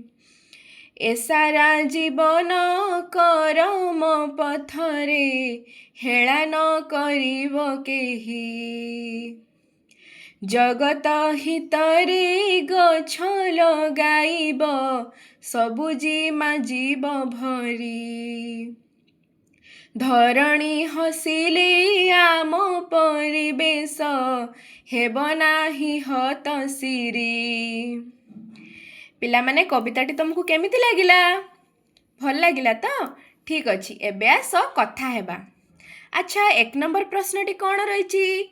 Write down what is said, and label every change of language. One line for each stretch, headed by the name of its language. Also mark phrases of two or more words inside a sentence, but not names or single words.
Odia: ଏ ସାରା ଜୀବନ କରମ ପଥରେ, ହେଳା ନ କରିବ କେହି। ଜଗତ ହିତରେ ଗଛ ଲଗାଇବ, ସବୁଜି ମାଜିବ ଭରି। ଧରଣୀ ହସିଲେ ଆମ ପରିବେଶ, ହେବ ନାହିଁ ହତ ଶିରୀ। ପିଲା ମାନେ କବିତାଟି ତୁମକୁ କେମିତି ଲାଗିଲା? ଭଲ ଲାଗିଲା ତ ଠିକ ଅଛି। ଏବେ ଆସ କଥା ହେବା। ଅଚ୍ଛା, 1 ନମ୍ବର ପ୍ରଶ୍ନଟି କେଉଁ ରହିଛି?